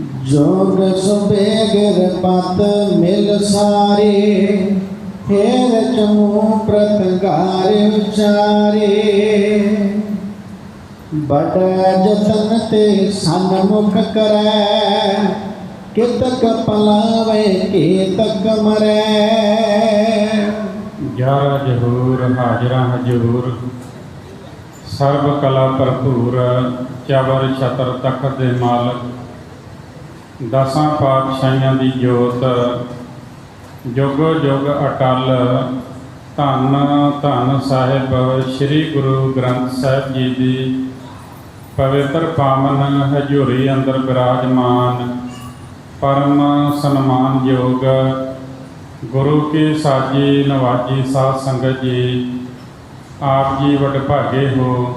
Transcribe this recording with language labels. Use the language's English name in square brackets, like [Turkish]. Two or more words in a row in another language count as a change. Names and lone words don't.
[Hindi] जोग सुबेगर पत मिल सारे, फेर चमू प्रतगार उचारे। बड़ जतन ते सन्मुख करै, कितक पलावे केतक मरै। 11 जहूर हाजरा हजूर, [Punjabi] ਸਰਬ ਕਲਾ ਭਰਪੂਰ, ਚਬਰ ਛਤਰ ਤਖਤ ਦੇ ਮਾਲਕ, ਦਸਾਂ ਪਾਤਸ਼ਾਹੀਆਂ ਦੀ ਜੋਤ, ਜੁਗ ਜੁਗ ਅਟਲ। ਧੰਨ ਧੰਨ ਸਾਹਿਬ ਸ੍ਰੀ ਗੁਰੂ ਗ੍ਰੰਥ ਸਾਹਿਬ ਜੀ ਦੀ ਪਵਿੱਤਰ ਪਾਵਨ ਹਜ਼ੂਰੀ ਅੰਦਰ ਬਿਰਾਜਮਾਨ ਪਰਮ ਸਨਮਾਨਯੋਗ ਗੁਰੂ ਕੀ ਸਾਜੀ ਨਵਾਜੀ ਸਾਧ ਸੰਗਤ ਜੀ, ਆਪ ਜੀ ਵਡਭਾਗੇ ਹੋ।